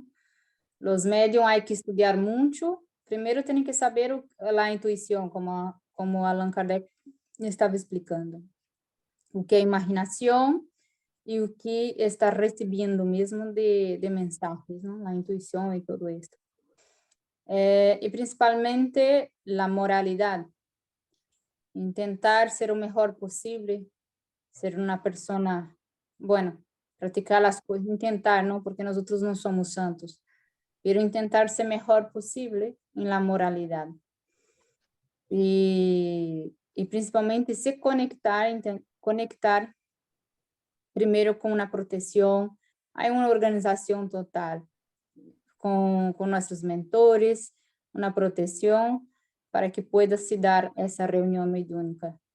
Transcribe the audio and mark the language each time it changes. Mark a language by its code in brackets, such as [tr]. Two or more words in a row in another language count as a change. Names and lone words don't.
[pt] Os médiums há que estudar muito. Primeiro, tem que saber a intuição, como Allan Kardec estava explicando. O que é imaginação e o que está recebendo mesmo de mensagens, não? A intuição e tudo isso. E principalmente a moralidade. Intentar ser o mejor possível, ser uma pessoa, bueno, praticar as coisas, intentar, não, porque nós outros não somos santos, pero intentar ser mejor possível em la moralidade. E principalmente se conectar primeiro com uma proteção, há uma organização total, com nossos mentores, uma proteção, para que pueda se dar essa reunião mediúnica.